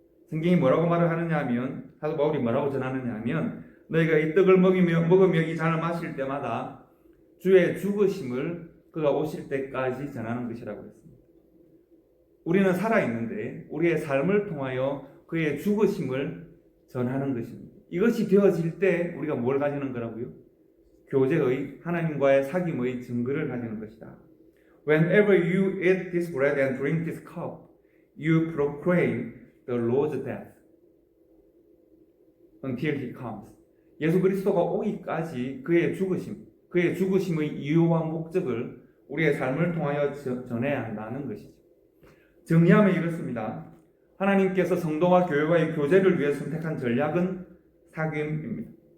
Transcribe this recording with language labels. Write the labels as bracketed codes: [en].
[ko] 성경이 뭐라고 말을 하느냐 하면 사도 바울이 뭐라고 전하느냐 하면 너희가 이 떡을 먹으며 이 잔을 마실 때마다 주의 죽으심을 그가 오실 때까지 전하는 것이라고 했습니다. 우리는 살아있는데 우리의 삶을 통하여 그의 죽으심을 전하는 것입니다. 이것이 되어질 때 우리가 뭘 가지는 거라고요? 교제의 하나님과의 사귐의 증거를 가지는 것이다. [en] Whenever you eat this bread and drink this cup, you proclaim the Lord's death until he comes. [ko] 예수 그리스도가 오기까지 그의 죽으심의 이유와 목적을 우리의 삶을 통하여 전해야 한다는 것이죠. 정리하면 이렇습니다. 하나님께서 성도와 교회와의 교제를 위해 선택한 전략은 사귐입니다.